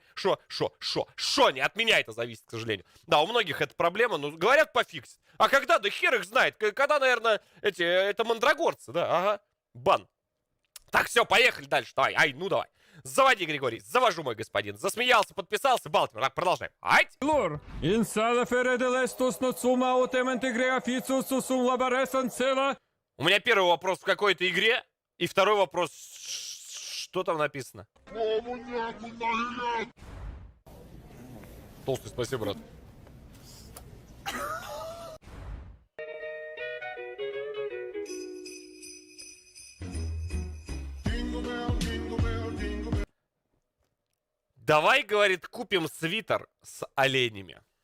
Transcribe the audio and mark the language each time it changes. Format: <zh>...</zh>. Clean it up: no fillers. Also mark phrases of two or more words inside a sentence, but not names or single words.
<ru>Шо, не от меня это зависит, к сожалению. Да, у многих это проблема, но говорят пофиксит. А когда, да хер их знает, когда, наверное, это мандрагорцы, да, ага, бан. Так, все, поехали дальше, давай, давай. Заводи, Григорий, завожу, мой господин. Засмеялся, подписался, Балтимор. Так, продолжаем. Ать! Lor, in sala feredelestos not summa otem integrea ficus sum labaresan cela. У меня первый вопрос в какой-то игре, и второй вопрос, что там написано? Толстый, спасибо, брат. Давай, говорит, купим свитер с оленями.</ru>